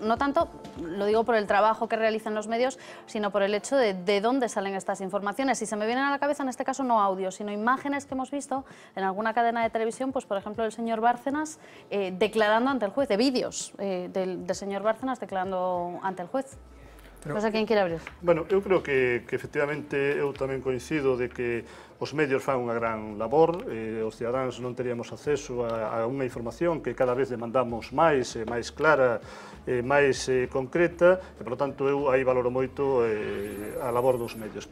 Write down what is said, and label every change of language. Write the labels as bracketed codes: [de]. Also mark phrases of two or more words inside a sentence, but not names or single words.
[es] No tanto, lo digo por el trabajo que realizan los medios, sino por el hecho de dónde salen estas informaciones. Y se me vienen a la cabeza, en este caso, no audios, sino imágenes que hemos visto en alguna cadena de televisión, pues por ejemplo el señor Bárcenas declarando ante el juez, de vídeos del señor Bárcenas declarando ante el juez. No sé quién quiere abrir. Bueno, [gl] eu creo que efectivamente eu tamén coincido de que os medios fan unha gran labor, os cidadáns non teríamos acceso a unha información que cada vez demandamos máis clara, máis concreta, e, por tanto, eu aí valoro moito a labor dos medios.